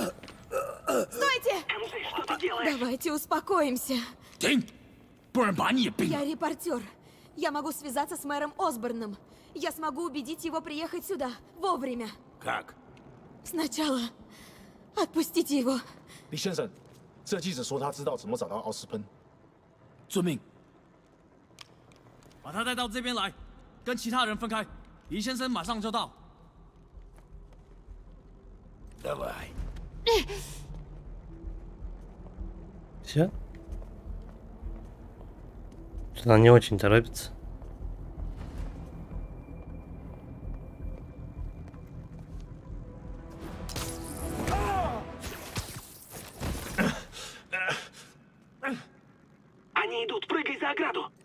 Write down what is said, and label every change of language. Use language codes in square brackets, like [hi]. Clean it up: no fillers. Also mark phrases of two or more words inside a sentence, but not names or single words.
[ru] Стойте! Что ты делаешь? Давайте успокоимся. Я репортер. Я могу связаться с мэром Осборном. Я смогу убедить его приехать сюда вовремя. Как? Сначала отпустите его. [zh] 李先生，这记者说他知道怎么找到奥斯喷。遵命。把他带到这边来，跟其他人分开。李先生马上就到。Давай。 [ru] Все? Что-то она не очень торопится. Они идут, прыгай за ограду.